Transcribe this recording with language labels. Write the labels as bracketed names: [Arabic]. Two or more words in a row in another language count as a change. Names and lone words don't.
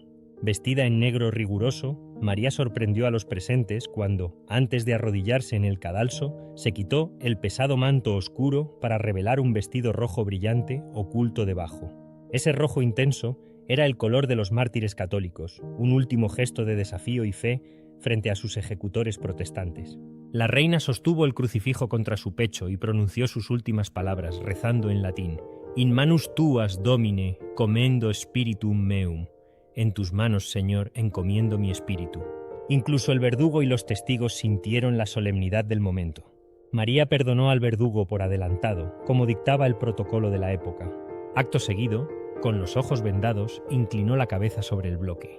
[Spanish] Vestida en negro riguroso, María sorprendió a los presentes cuando, antes de arrodillarse en el cadalso, se quitó el pesado manto oscuro para revelar un vestido rojo brillante oculto debajo. Ese rojo intenso era el color de los mártires católicos, un último gesto de desafío y fe frente a sus ejecutores protestantes. La reina sostuvo el crucifijo contra su pecho y pronunció sus últimas palabras, rezando en latín: [Latin] In manus tuas, Domine, commendo spiritum meum. [Spanish] En tus manos, Señor, encomiendo mi espíritu. Incluso el verdugo y los testigos sintieron la solemnidad del momento. María perdonó al verdugo por adelantado, como dictaba el protocolo de la época. Acto seguido, con los ojos vendados, inclinó la cabeza sobre el bloque.